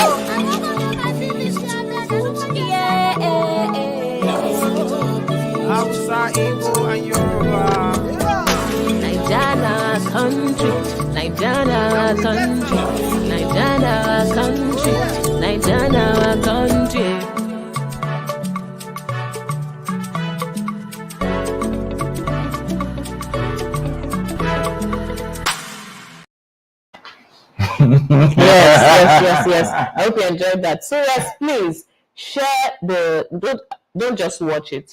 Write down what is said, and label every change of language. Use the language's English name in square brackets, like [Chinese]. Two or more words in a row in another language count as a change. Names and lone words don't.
[English] Hausa, Igbo, and Yoruba. Naija country, Naija country, Naija country, Naija country. Yes. I hope you enjoyed that. So yes, please share don't just watch it.